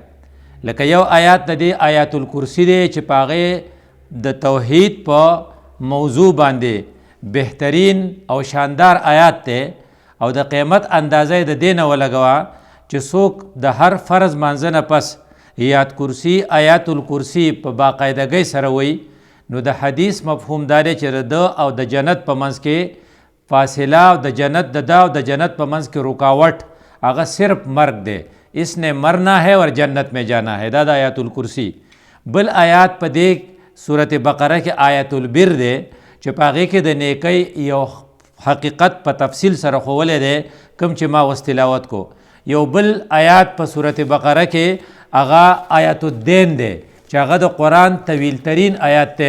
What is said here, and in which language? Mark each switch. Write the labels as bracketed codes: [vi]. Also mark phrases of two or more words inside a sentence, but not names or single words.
[ps] لکه یو آیات د دې آیات الکرسی دی چې په هغې د توحید په موضوع باندې بهترین او شاندار آیات دی او د قیمت اندازه د دې نه ولګوه چې څوک د هر فرض مانځه نه پس آیات الکرسی په باقاعدګۍ سره وی، نو د حدیث مفهوم دا دی چې د او د جنت په منځ کې فاصله او د جنت د جنت په منځ کې رکاوٹ هغه صرف مرگ دی. [ur] اس نے مرنا ہے اور جنت میں جانا ہے، [ps] دا آیات الکرسی. بل آیات په دې صورت بقره کې آیت البر دی چې په هغې کې د نیکۍ یو حقیقت په تفصیل سره ښوولی دی کوم چې ما اوس تلاوت کو. یو بل آیات په صورت بقره کې هغه آیت الدین دی چې هغه د قرآن طویل ترین آیات دی.